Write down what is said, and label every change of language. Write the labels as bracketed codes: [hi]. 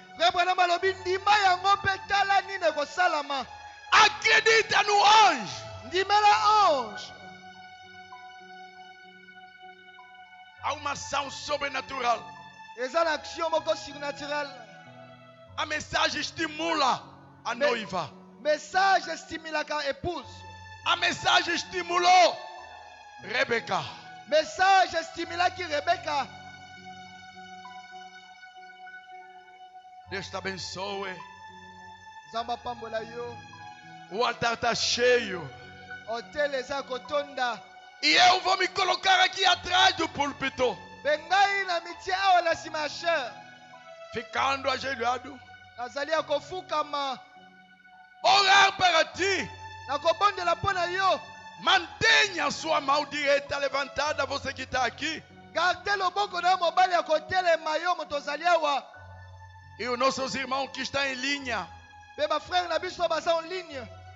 [ln] Frère Branham alobi ndima yango mpe tala nini ekosalama. [pt] Acredita no anjo. [ln] Ndimela ange. [pt] Há uma ação sobrenatural. [ln] Eza na action moko surnaturelle. [pt] A mensagem estimula a noiva. [ln] Message estimilaka épouse. [pt] A mensagem estimulou Rebeca. [ln] Message estimilaki Rebecca. [pt] Deus te abençoe. [ln] Nzambe apambola yo. [pt] O altar está cheio. [ln] Hotel eza kotonda. [pt] E eu vou me colocar aqui atrás do púlpito, [ln] Mpe ngai na mitia awa na nsima ya chair. [pt] ficando ajoelhado, [ln] Nazali ya kofukama. [pt] orar para ti. [ln] Nakobondela mpo na yo. [pt] Mantenha sua mão direita levantada, você que está aqui. [ln] Garde loboko na yo mobali ya kotelema yo moto ozali awa. [pt] E os nossos irmãos que estão em linha, [ln] Mpe bafrère na biso baza en ligne.